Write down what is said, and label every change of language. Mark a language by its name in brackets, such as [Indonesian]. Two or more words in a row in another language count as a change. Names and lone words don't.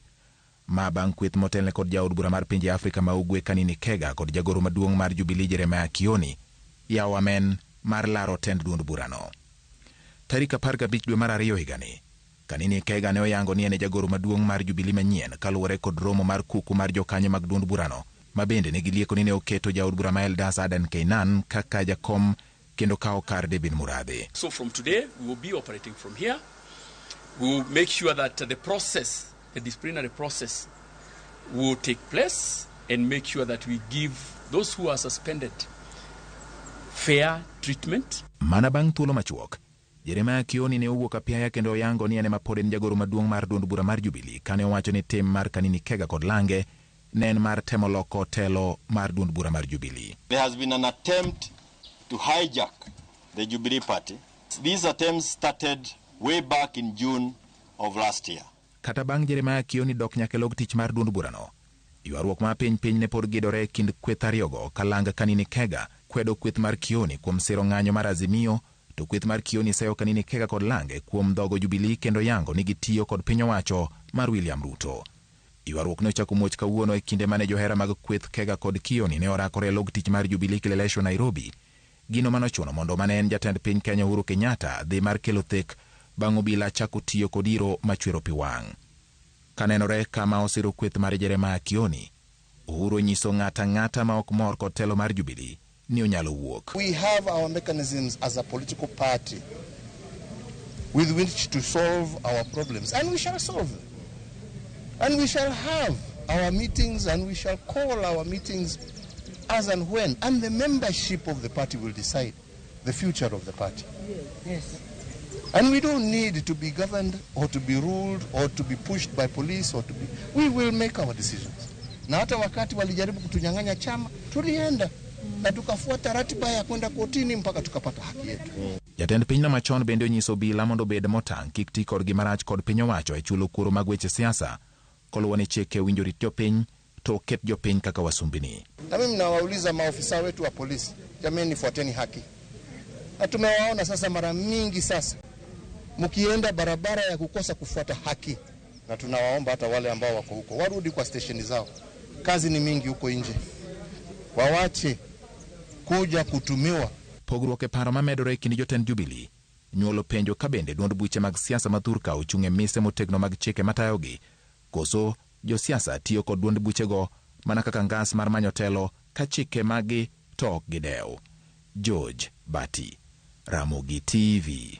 [Luo (Kenya and Tanzania)] Ma bang' kweth motelne kod jaod bura mar pinje Afrika ma ugwe Kanini Kega kod jagoro maduong' mar Jubilee Jeremiah Kioni yawo amen mar laro tend duond burano. Tarik 15 dwe mar ariyo higani, Kanini Kega ne oyango ni ene jagoro maduong' mar Jubilee manyien kaluwore kod romo mar kuku mar jokanyo mag duond burano. Mabende ne gilieko ni ne oketo jaod bura ma Eldas Adan Keynan kaka jakom kendo kao kar David Muradhi. [English] So from today we will be operating from here. We will make sure that the process, the disciplinary process will take place and make sure that we give those who are suspended fair treatment. [Luo (Kenya and Tanzania)] Mana bang' thuolo machuok, Jeremiah Kioni ne owuok apiaya kendo oyango ni ene mapod en jagoro maduong' mar duond bura mar Jubilee kane owacho ni tim mar Kanini Kega kod Lange nen mar temo loko telo mar duond bura mar Jubilee. [English] There has been an attempt to hijack the Jubilee party. These attempts started way back in June of last year. Kata bang' Jeremiah Kioni dok nyaka log tich mar duond burano, ywaruok ma piny ne pod gidore kind kweth ariyogo ka Lange Kanini Kega kwedo kweth mar Kioni kuom siro ng'anyo mar Azimio, to kweth mar Kioni seyo Kanini Kega kod Lange kuom dhogo Jubilee kendo yango ni gitiyo kod piny owacho mar William Ruto. Ywaruok ne ochako muoch kawuono e kinde mane johera mag kweth Kega kod Kioni ne orakore log tich mar Jubilee kilelesho Nairobi. Gino manochuno mondo mane en jatend piny Kenya Uhuru Kenyatta dhi mar kelo thek bang' obila chako tiyo kod iro machwero pi wang'. Kanenore kama osiro kweth mar Jeremiah Kioni, Uhuru nyiso ng'ata ma ok mor kod telo mar Jubilee ni onyalo wuok. We have our mechanisms as a political party with which to solve our problems, and we shall solve them. And we shall have our meetings and we shall call our meetings as and when. And the membership of the party will decide the future of the party. Yes. And we don't need to be governed or to be ruled or to be pushed by police or to be... We will make our decisions. [Swahili] Na hata wakati walijaribu kutunyang'anya chama, tulienda na tukafuata ratiba ya kwenda kotini mpaka tukapata haki yetu. [Luo (Kenya and Tanzania)] Jatend piny na machon bende onyiso obila mondo bed motang' kik ti kod gimarach kod piny owacho e chulo kuro mag weche siasa. Koluwane cheke winjo rit jopiny to ket jopiny kaka wasumbini. [Swahili] Na mimi nawauliza maofisa wetu wa polisi, jameni fuateni haki. Na tumewaona sasa mara mingi sasa mkienda barabara ya kukosa kufuata haki. Na tunawaomba hata wale ambao wako huko warudi kwa stesheni zao. Kazi ni mingi huko nje. Wawache kuja kutumiwa. [Luo (Kenya and Tanzania)] Pogruok e paro mamedore kind jotend Jubilee nyuolo penjo kabende duond buche mag siasa mathurka ochung'e mise motegno mag chike matayogi. Koso josiasa tiyo kod duond buchego mana kaka ngas mar manyo telo ka chike magi to ok gidew. George Bati, Ramogi TV.